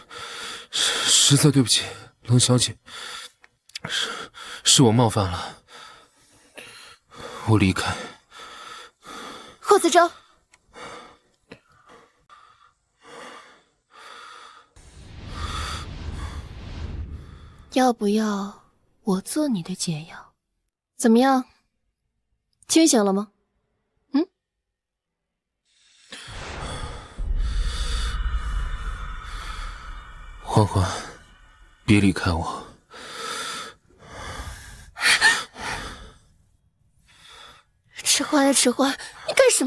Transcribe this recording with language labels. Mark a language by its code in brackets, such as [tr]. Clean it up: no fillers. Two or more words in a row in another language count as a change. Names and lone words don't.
[zh] 實在對不起，冷小姐，是我冒犯了，我離開。霍思舟。要不要我做你的解藥？怎麼樣？清醒了嗎？歡歡，別離開我。遲歡呀，遲歡，你幹什麼？